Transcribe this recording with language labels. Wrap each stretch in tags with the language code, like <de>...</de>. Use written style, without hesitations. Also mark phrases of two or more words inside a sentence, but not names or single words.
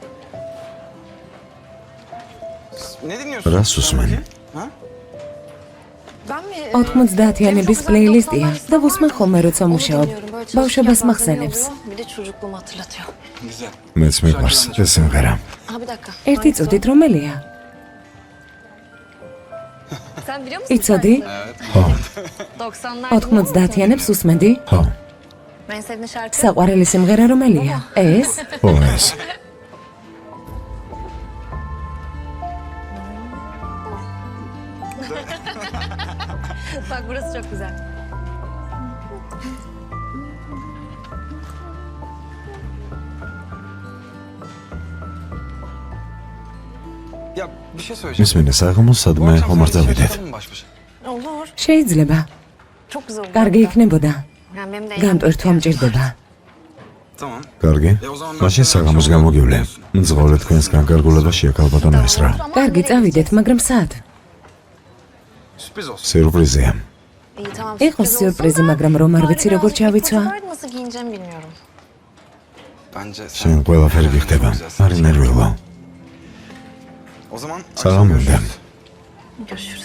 <tr>Ne dinliyorsun?</tr> <ka>რას უსმენ?</ka> <tr>Ha? Ben mi?</tr> <ka>90-იანების პლეილისტია და ვუსმენ ხოლმე როცა მუშაობ. ბავშვობას მახსენებს.</ka> <tr>Bir de çocukluğumu hatırlatıyor. Güzel.</tr> <ka>მეც მიყვარს ეს სიმღერა.</ka> <tr>Ha bir dakika.</tr> <ka>ერთი წუთით რომელია?</ka> <tr>Sen biliyor musun?</tr> <ka>იცოდი? ხო,</ka> <tr>90'lar.</tr> <ka>90-იანებს უსმენდი? ხო,</ka> <tr>En sevdiğin şarkı?</tr> <ka>საყვარელი სიმღერა რომელია? ეს? ხო ეს.</ka> <tr>Bak burası çok güzel. Ya bir şey söyleyeceğim.</tr> <ka>მისმინე საღამოს</ka> <tr>Bu</tr> <ka>სადმე</ka> <tr>akşam</tr> <ka>ხომ არ</ka> <tr>sadece</tr> <ka>დავიდეთ.</ka> <tr>çıkalım mı baş başa? Olur.</tr> <ka>შეიძლება.</ka> <tr>Çok güzel olur.</tr> <ka>კარგი იქნებოდა.</ka> <tr>Yani benim de</tr> <ka>განტვირთვა მჭირდება.</ka> <tr>Tamam.</tr> <ka>კარგი?</ka> <tr>o zaman</tr> <ka>მაშინ საღამოს გამოგივლე. მძღოლე თქვენს განკარგულებაშია ქალბატონო ესრა. კარგი, წავიდეთ, მაგრამ სად?</ka> <tr>Sürpriz olsun.</tr> <ka>სიურპრიზია.</ka> <tr>İyi tamam.</tr> <ka>იყო</ka> <tr>sürpriz</tr> <ka>სიურპრიზი,</ka> <tr>olsun.</tr> <ka>მაგრამ რომ არ vicი როგორ</ka> <tr>Bari</tr> <ka>ჩავიცვა.</ka> <tr>biraz nasıl giyineceğimi bilmiyorum. Bence</tr> <ka>შენ ყველაფერი გიხდება. არ ინერვიულო.</ka> <tr>O zaman</tr> <ka>საღამომდე.</ka> <tr>Görüşürüz.</tr>